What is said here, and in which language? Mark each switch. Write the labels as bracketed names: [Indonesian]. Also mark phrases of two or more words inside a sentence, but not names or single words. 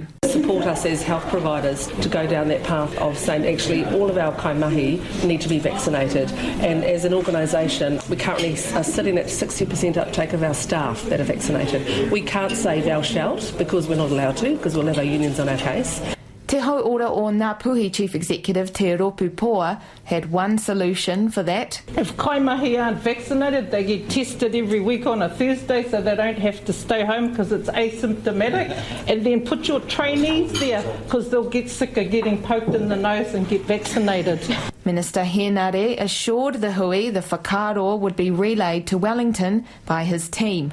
[English] Support us as health providers to go down that path of saying actually all of our kaimahi need to be vaccinated, and as an organisation we currently are sitting at 60% uptake of our staff that are vaccinated. We can't say thou shalt because we're not allowed to, because we'll have our unions on our case. Te Hauora o Ngāpuhi Chief Executive Te Ropu Poa had one solution for that. If kaimahi aren't vaccinated, they get tested every week on a Thursday so they don't have to stay home because it's asymptomatic, and then put your trainees there because they'll get sick of getting poked in the nose and get vaccinated. Minister Henare assured the hui the whakaaro would be relayed to Wellington by his team.